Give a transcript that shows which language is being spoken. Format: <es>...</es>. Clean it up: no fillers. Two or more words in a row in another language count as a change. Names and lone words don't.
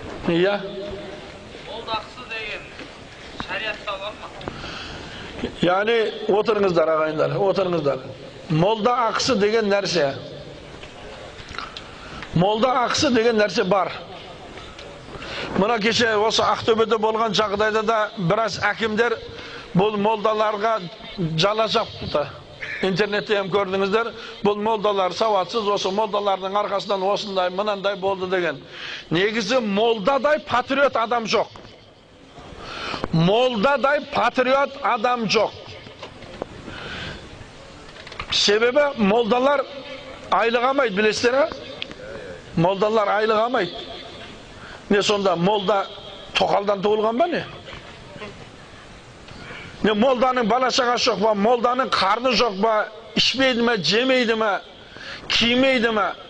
<kk>Iya. Molda aqsı деген şariatта var mı? Yani oturыңыздар ағайындар, oturыңыздар. Molda ақысы деген нәрсе. Molda ақысы деген нәрсе бар. Мына кеше осы Ақтөбеде болған жағдайда да біраз әкімдер бұл молдаларға жала жапты. Интернетте hem көрдіңіздер, бұл молдалар сауатсыз, осы молдалардың арқасынан осындай, мынандай болды деген. Негізі молдадай патриот адам жоқ. Moldaday patriot adam жоқ. Себебі молдалар айлық алмайды, білесіздер ме? Молдалар айлық алмайды. Не сонда молда тоқалдан туылған ба не? Не молданың бала-шағасы жоқ па, молданың қарны жоқ па, ішпейді ме, жемейді ме, кимейді ме?</kk>